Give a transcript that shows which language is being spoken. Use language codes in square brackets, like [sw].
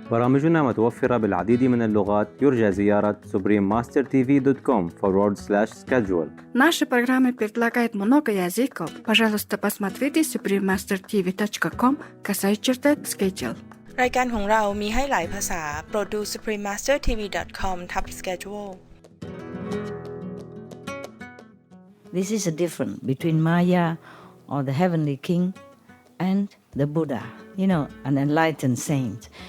[ar] برامجنا متوفرة بالعديد من اللغات. يرجى زيارة suprememastertv.com/schedule. [ru] Наши программы предлагают много языков. Пожалуйста, посмотрите suprememastertv.com/schedule [th] รายการของเรามีให้หลายภาษาโปรดดู suprememastertv.com/schedule [en] This is a difference between Maya or the heavenly king and the Buddha, an enlightened saint.